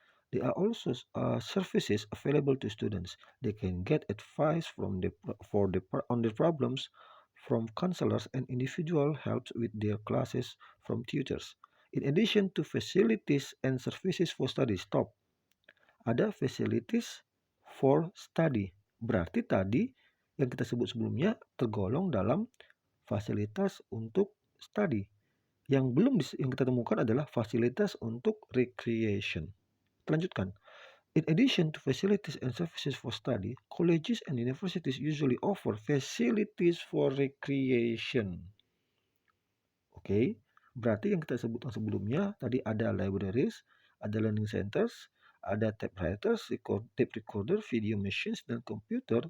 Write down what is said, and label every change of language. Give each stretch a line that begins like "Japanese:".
English: There are also services available to students. They can get advice on their problems from counselors and individual help with their classes from tutors. In addition to facilities and services for study, stop.
Indonesian: Ada
English: facilities for study.
Indonesian: Berarti tadi yang kita sebut sebelumnya tergolong dalam fasilitas untuk study. Yang kita temukan adalah fasilitas untuk recreation. Lanjutkan.
English: In addition to facilities and services for study, colleges and universities usually offer facilities for recreation.
Indonesian: Oke, berarti yang kita sebutkan sebelumnya tadi ada libraries, ada learning centers, ada typewriters, tape recorder, video machines, dan komputer.